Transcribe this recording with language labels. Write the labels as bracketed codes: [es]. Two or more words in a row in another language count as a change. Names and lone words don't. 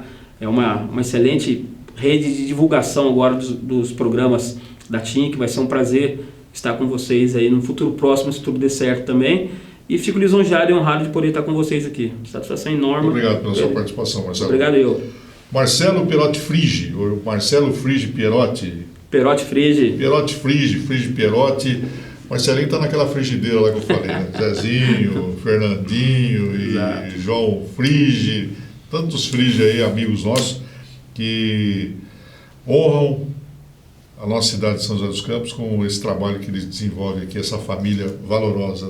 [pt] É uma excelente rede de divulgação agora dos programas da TINC. Vai ser um prazer estar com vocês aí no futuro próximo, se tudo der certo também. E fico lisonjeado e honrado de poder estar com vocês aqui. Satisfação enorme. Obrigado pela sua participação, Marcelo. Obrigado eu. Marcelo Pierotti Frigi, ou Marcelo Frigi Pierotti. Pierotti Frigi. Pierotti Frigi, Frigi Pierotti. Marcelinho está naquela frigideira lá que eu falei, né? Zezinho, Fernandinho e Exato. João Frigi, tantos Frigi aí, amigos nossos, que honram a nossa cidade de São José dos Campos com esse trabalho que eles desenvolvem aqui, essa família valorosa, né?